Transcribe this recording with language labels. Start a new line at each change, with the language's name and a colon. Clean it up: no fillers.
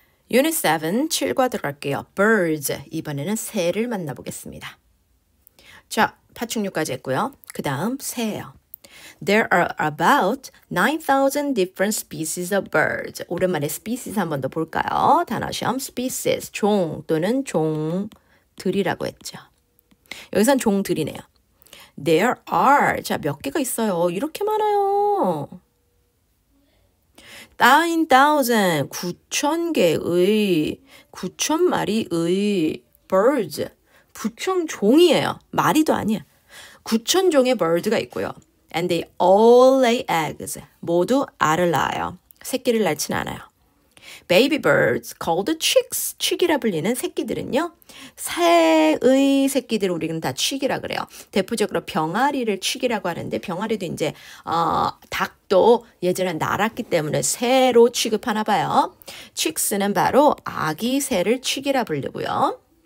Korean: Unit 7, 7과 들어갈게요.
English: Birds.
Korean: 이번에는 새를 만나보겠습니다. 자, 파충류까지 했고요. 그 다음 새예요.
English: There are about 9,000 different species of birds.
Korean: 오랜만에 species 한 번 더 볼까요? 단어시험 species, 종 또는 종들이라고 했죠. 여기선 종들이네요.
English: There are.
Korean: 자, 몇 개가 있어요? 이렇게 많아요. 9,000, 9,000개의, 9,000마리의 birds, 9,000종이에요. 마리도 아니야. 9,000종의 bird가 있고요.
English: And they all lay eggs.
Korean: 모두 알을 낳아요. 새끼를 낳지는 않아요.
English: Baby birds called chicks.
Korean: chick이라 불리는 새끼들은요. 새의 새끼들을 우리는 다 chick이라 그래요. 대표적으로 병아리를 chick이라고 하는데 병아리도 이제 닭도 예전에 날았기 때문에 새로 취급하나 봐요. chicks는 바로 아기 새를 chick이라 부르고요.